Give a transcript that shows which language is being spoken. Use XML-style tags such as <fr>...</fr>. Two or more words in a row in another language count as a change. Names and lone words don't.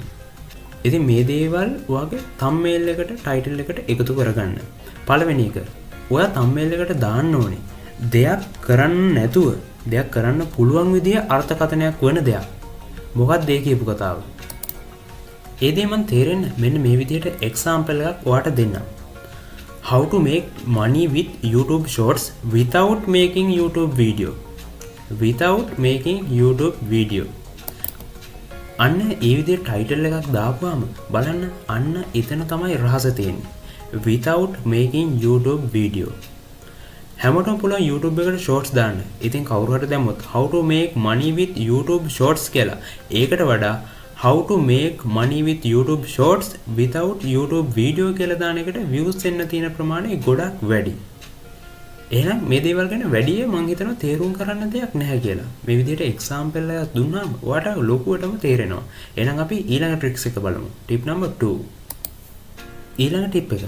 <si>ඉතින් මේ දේවල් ඔයාගේ thumbnail එකට title එකට එකතු කරගන්න. පළවෙනි එක ඔයා thumbnail එකට දාන්න ඕනේ දෙයක් කරන්න නැතුව දෙයක් කරන්න පුළුවන් විදිය අර්ථකථනයක් වෙන දෙයක්. මොකක්ද ඒ කියපු කතාව? ඒ දේ මන් තේරෙන්න මෙන්න මේ විදිහට example එකක් ඔයාට දෙන්නම්.</si> <en>How to make money with YouTube shorts without making YouTube video. Without making YouTube video.</en> <si>අන්න ඒ විදිහට title එකක් දාපුවාම බලන්න අන්න එතන තමයි රහස තියෙන්නේ.</si> <en>Without making YouTube video.</en> <si>හැමෝටම පුළුවන් YouTube එකට shorts දාන්න. ඉතින් කවුරු හරි දැම්මොත්</si> <en>how to make money with YouTube shorts</en> <si>කියලා. ඒකට වඩා</si> <en>how to make money with YouTube shorts without YouTube video</en> <si>කියලා දාන එකට views එන්න තියෙන ප්‍රමාණය ගොඩක් වැඩි. එහෙනම් මේ දේවල් ගැන වැඩි මම හිතනවා තේරුම් කරන්න දෙයක් නැහැ කියලා. මේ විදිහට example එකක් දුන්නාම ඔයාට ලොකුවටම තේරෙනවා. එහෙනම් අපි ඊළඟ tricks එක බලමු.</si> <en>tip number</en> <si>2. ඊළඟ tip එක.</si>